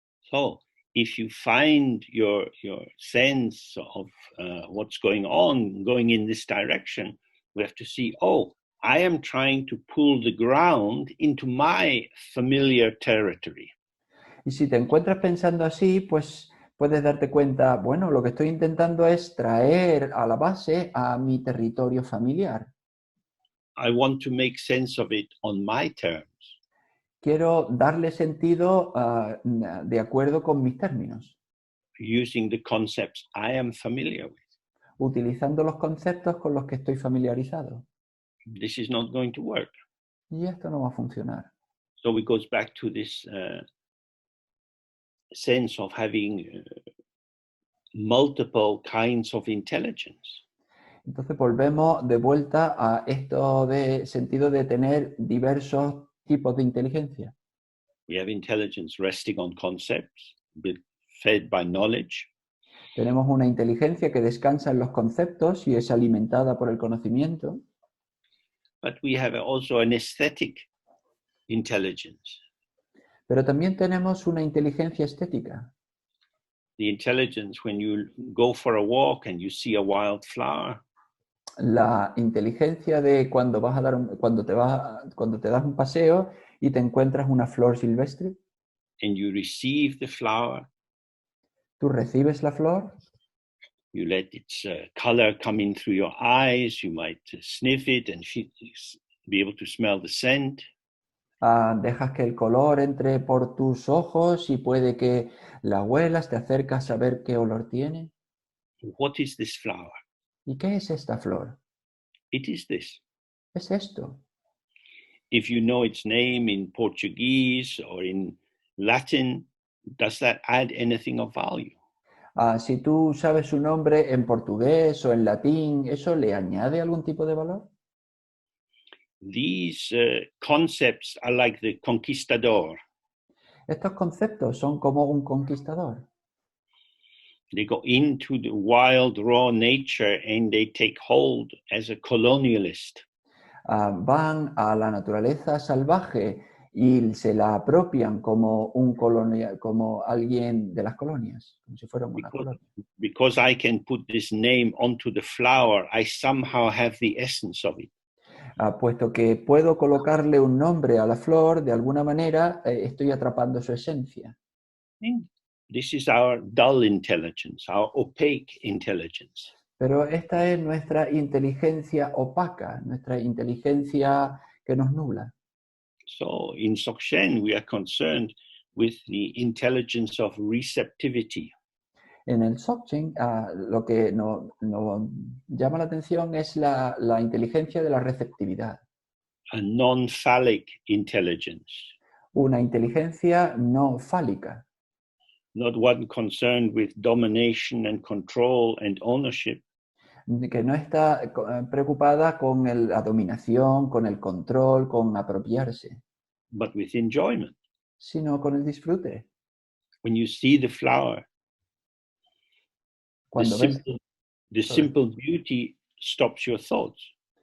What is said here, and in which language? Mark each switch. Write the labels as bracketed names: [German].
[English] So if you find your sense of what's going on, going in this direction, we have to see, oh, I am trying to pull the ground into my familiar territory. [Spanish] Y si te encuentras pensando así, pues puedes darte cuenta, bueno, lo que estoy intentando es traer a la base a mi territorio familiar. [English] I want to make sense of it on my terms. [Spanish] Quiero darle sentido de acuerdo con mis términos, [English] Using the concepts I am familiar with. [Spanish] utilizando los conceptos con los que estoy familiarizado. [English] This is not going to work. [Spanish] Y esto no va a funcionar. [English] So it goes back to this sense of having multiple kinds of intelligence. [Spanish] Entonces volvemos de vuelta a esto de sentido de tener diversos tipos de inteligencia. [English] We have intelligence resting on concepts, fed by knowledge. [Spanish] Tenemos una inteligencia que descansa en los conceptos y es alimentada por el conocimiento. [English] But we have also an aesthetic intelligence. [Spanish] Pero también tenemos una inteligencia estética. [English] The intelligence when you go for a walk and you see a wild flower. [Spanish] La inteligencia de cuando cuando te das un paseo y te encuentras una flor silvestre. [English] And you receive the flower. [Spanish] Tú recibes la flor. [English] You let its color come in through your eyes. You might sniff it and be able to smell the scent. [Spanish] Dejas que el color entre por tus ojos y puede que la huelas, te acercas a ver qué olor tiene. [English] What is this flower? [Spanish] ¿Y qué es esta flor? [English] It is this. [Spanish] Es esto. [English] If you know its name in Portuguese or in Latin, does that add anything of value? [Spanish] Si tú sabes su nombre en portugués o en latín, ¿eso le añade algún tipo de valor? [English] These concepts are like the conquistador. [Spanish] Estos conceptos son como un conquistador. [English] They go into the wild, raw nature and they take hold as a colonialist. [Spanish] Van a la naturaleza salvaje y se la apropian como como alguien de las colonias, como si fuera una colonia. [English] Because I can put this name onto the flower, I somehow have the essence of it. [Spanish] Puesto que puedo colocarle un nombre a la flor, de alguna manera estoy atrapando su esencia. [English] This is our dull intelligence, our opaque intelligence. [Spanish] Pero esta es nuestra inteligencia opaca, nuestra inteligencia que nos nubla. [English] So in Dzogchen, we are concerned with the intelligence of receptivity. [Spanish] En el Dzogchen, lo que nos llama la atención es la inteligencia de la receptividad. [English] A non-phallic intelligence. [Spanish] Una inteligencia no fálica. [English] Not one concerned with domination and control and ownership. [Spanish] Que no está preocupada con la dominación, con el control, con apropiarse. [English] But with enjoyment. [Spanish] Sino con el disfrute. [English] When you see the flower, the simple beauty stops your thoughts.